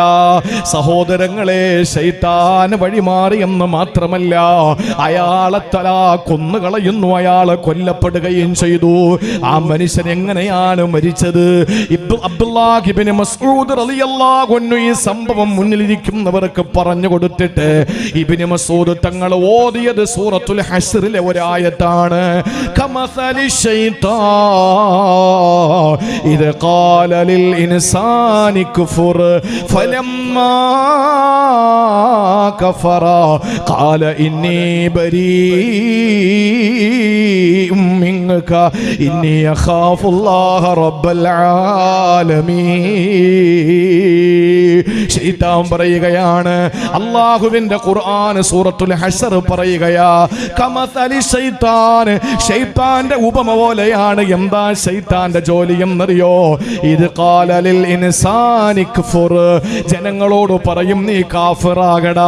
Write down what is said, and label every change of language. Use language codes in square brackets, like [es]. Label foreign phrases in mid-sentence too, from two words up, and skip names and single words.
[ml] സഹോദരങ്ങളെ, ശൈത്താൻ വഴിമാറിയെന്ന് മാത്രമല്ല, അയാളെ കൊന്നുകളയുന്നു, അയാളെ കൊല്ലപ്പെടുകയും ചെയ്തു. ആ മനുഷ്യൻ എങ്ങനെയാണ് മരിച്ചത്? അബ്ദുല്ലാഹ് ഇബ്നു മസ്ഊദ് [ar] رضي الله عنه [ml] ഈ സംഭവം മുന്നിലിരിക്കുന്നവർക്ക് പറഞ്ഞു കൊടുത്തിട്ട് ഇബ്നു മസ്ഊദ് തങ്ങൾ ഓതിയത് സൂറത്തുൽ ഹശ്റിലെ ഒരായത്താണ്. [ar] കമസലി إذ قال للإنسان كفر فلما كفر قال إني بريء منك إني أخاف الله رب العالمين. [ml] ശൈത്താൻ പറയുകയാണ്, അല്ലാഹുവിന്റെ ഖുർആൻ സൂറത്തുൽ ഹശ്ർ പറയുകയാ, [ar] كمثل الشيطان, [ml] ശൈത്താന്റെ ഉപമ പോലെയാണ്. എന്താ ശൈത്താന്റെ ജോലി എന്നറിയോ? ഇത് [ar] قال للإنسان اكفر, [ml] ജനങ്ങളോട് പറയും നീ കാഫിറാകടാ.